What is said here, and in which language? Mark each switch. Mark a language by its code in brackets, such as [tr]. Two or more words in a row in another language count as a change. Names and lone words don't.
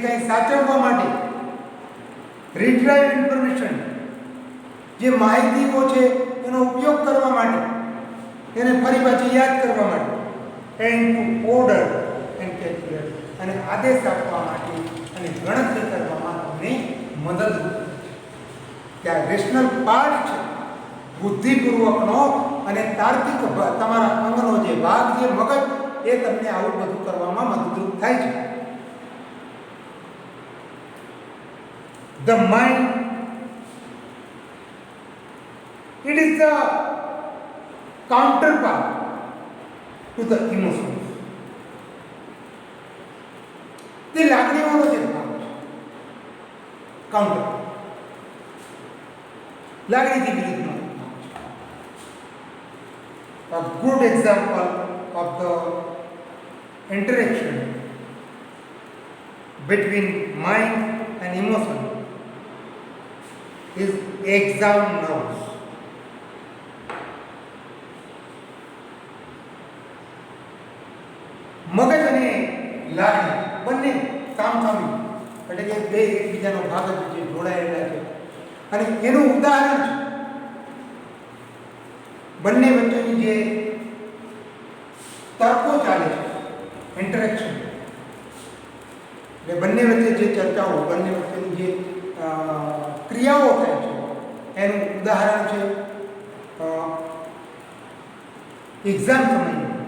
[gu] કંઈ સાચવવા માટે, [en] retrieve information [gu] જે માહિતીઓ છે એનો ઉપયોગ કરવા માટે, એને ફરી પાછી યાદ કરવા માટે, [en] and to order and calculate [gu] અને આદેશ આપવા માટે અને ગણતરી કરવામાં તમને મદદરૂપ કે આ [en] rational part [gu] છે બુદ્ધિપૂર્વકનો અને તાર્કિક તમારા અંગનો જે ભાગ છે મગજ, એ તમને આવું બધું કરવામાં મદદરૂપ થાય છે. [en] The mind, it is the counterpart to the emotions. [gu] તે લાગણીઓનો જે ભાગ છે, કાઉન્ટર, લાગણીથી વિરુદ્ધનો ભાગ છે. [en] A good example of the interaction between mind and emotion is exam nerves. [gu] મગજ અને લાગણી બંને સામસામી એટલે કે બે એકબીજાનો ભાગ જ છે, જોડાયેલા છે. અને એનું ઉદાહરણ છે બંને વચ્ચેની જે તર્કો ચાલે છે, ઇન્ટરેક્શન, એટલે બંને વચ્ચે જે ચર્ચાઓ, બંને વચ્ચેની જે ક્રિયાઓ થાય છે, એનું ઉદાહરણ છે એક્ઝામ સમયનું.